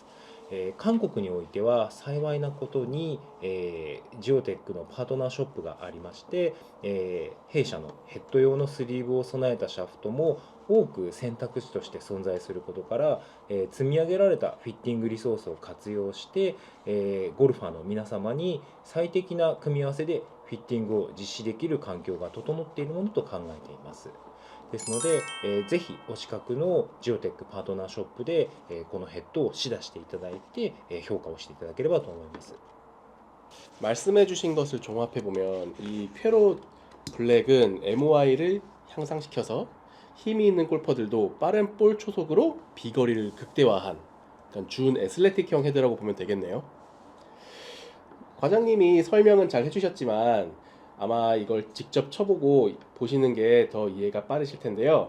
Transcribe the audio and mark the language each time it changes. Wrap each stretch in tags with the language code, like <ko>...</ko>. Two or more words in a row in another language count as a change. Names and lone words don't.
<ja>韓国においては幸いなことに、ジオテックのパートナーショップがありまして、弊社のヘッド用のスリーブを備えたシャフトも多く選択肢として存在することから、積み上げられたフィッティングリソースを活用して、ゴルファーの皆様に最適な組み合わせでフィッティングを実施できる環境が整っているものと考えています。ですので、ぜひお近くのジオテックパートナーショップで、このヘッドを試打していただいて、評価をしていただければと思います。</ja> <ko>말씀해주신 것을 종합해 보면 이 퀘로 블랙은 MOI를 향상시켜서 힘이 있는 골퍼들도 빠른 볼 초속으로 비거리를 극대화한 그러니까 준 애슬레틱형 헤드라고 보면 되겠네요. 과장님이 설명은 잘 해주셨지만 아마 이걸 직접 쳐보고 보시는 게 더 이해가 빠르실 텐데요.</ko>